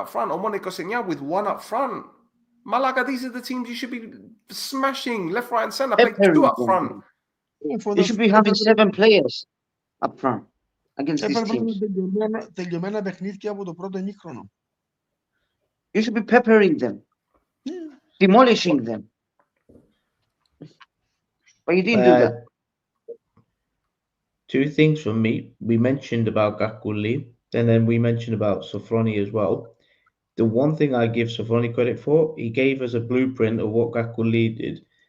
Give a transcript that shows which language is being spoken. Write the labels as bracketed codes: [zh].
[en] Omonoia Gosenya with 1 up front. Malaga, these are the teams you should be smashing left, right, and centre. Play 2 up front. You should be having 7 players up front against these teams. [el] Τελειωμένα παιχνίδια από το πρώτο ημίχρονο. [en] You should be peppering them, demolishing them. But you didn't do that. 2 things from me. We mentioned about Gakuli, and then we mentioned about Sofroni as well. The one thing I give Sofroni credit for, he gave us a blueprint of what Gakuli did.